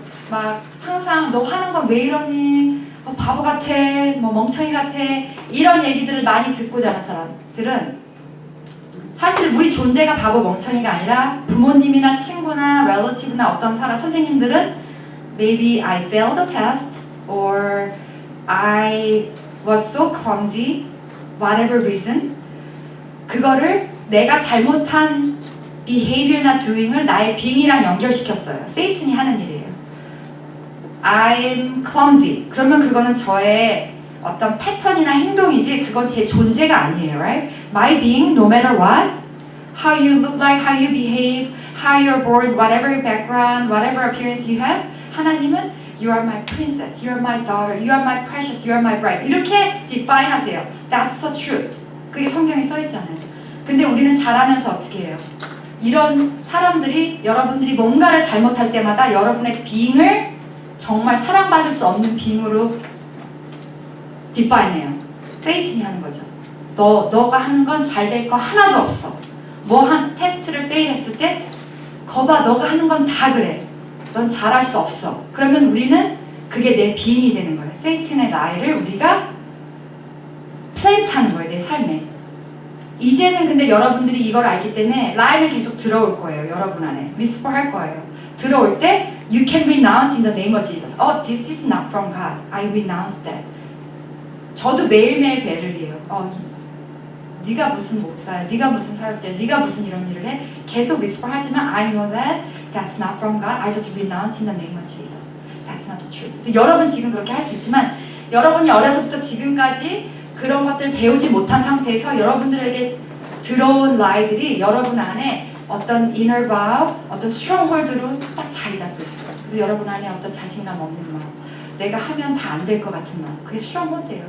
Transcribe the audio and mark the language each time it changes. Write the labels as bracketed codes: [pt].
[ko] 막 항상 너 하는 건 왜 이러니? 바보 같아, 뭐 멍청이 같아 이런 얘기들을 많이 듣고 자란 사람들은 사실 우리 존재가 바보 멍청이가 아니라 부모님이나 친구나 relative나 어떤 선생님들은 [en] maybe I failed a test or I was so clumsy whatever reason [ko] 그거를 내가 잘못한 behavior나 doing을 나의 being이랑 연결시켰어요. 세이튼이 하는 일이에요. [en] I'm clumsy. [ko] 그러면 그거는 저의 어떤 패턴이나 행동이지 그건 제 존재가 아니에요. [en] Right? My being, no matter what, how you look like, how you behave, how you're born, whatever your background, whatever appearance you have, 하나님은 You are my princess, you are my daughter, you are my precious, you are my bride. [ko] 이렇게 define 하세요. [en] That's the truth. [ko] 그게 성경에 써있잖아요. 근데 우리는 자라면서 어떻게 해요? 이런 사람들이 여러분들이 뭔가를 잘못할 때마다 여러분의 being을 정말 사랑받을 수 없는 being으로 디파인해요. 세이튼이 하는 거죠. 너가 하는 건 잘 될 거 하나도 없어. 테스트를 페일했을 때 거봐 너가 하는 건 다 그래. 넌 잘할 수 없어. 그러면 우리는 그게 내 being이 되는 거예요. 세이튼의 나이를 우리가 플랜트하는 거예요. 내 삶에. 이제는 근데 여러분들이 이걸 알기 때문에 라인은 계속 들어올 거예요. 여러분 안에. whisper 할 거예요. 들어올 때 [en] You can renounce in the name of Jesus. This is not from God. I renounce that. [ko] 저도 매일매일 배를 해요. 네가 무슨 목사야, 네가 무슨 사역자야, 네가 무슨 이런 일을 해. 계속 whisper 하지만 [en] I know that that's not from God. I just renounce in the name of Jesus. That's not the truth. [ko] 근데 여러분 지금 그렇게 할 수 있지만 여러분이 어려서부터 지금까지 그런 것들을 배우지 못한 상태에서 여러분들에게 들어온 라이들이 여러분 안에 어떤 inner vow, 어떤 stronghold로 딱 자리 잡고 있어요. 그래서 여러분 안에 어떤 자신감 없는 마음, 내가 하면 다 안 될 것 같은 마음, 그게 stronghold예요.